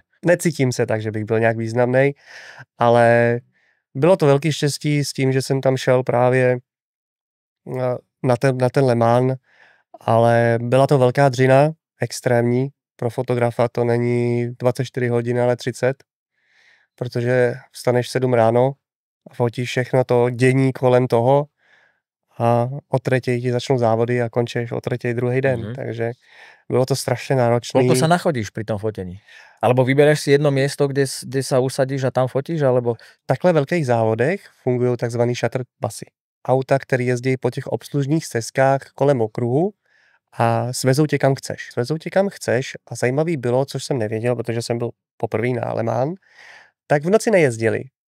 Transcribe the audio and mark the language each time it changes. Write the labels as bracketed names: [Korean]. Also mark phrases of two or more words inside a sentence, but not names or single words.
[Czech] Necítím se tak, že bych byl nějak významný, ale bylo to velký štěstí s tím, že jsem tam šel právě na ten Le Mans, ale byla to velká dřina, extrémní. Pro fotografa to není 24 hodin, ale 30, protože vstaneš 7 ráno a fotíš všechno to dění kolem toho a o 3 ti začnou závody a končíš o 3 druhý den, takže bylo to strašně náročné. [Slovak] Koľko sa nachodíš pri tom fotení? Alebo vybereš si jedno miesto, kde sa usadíš a tam fotíš, alebo... [Czech] V takhle velkých závodech fungují takzvaný [English] shuttle busy. [Czech] Auta, které jezdí po těch obslužných stezkách kolem okruhu a svezou tě kam chceš. A zajímavý bylo, což jsem nevěděl, protože jsem byl poprvé na Le Mans, tak v noci nejezdili.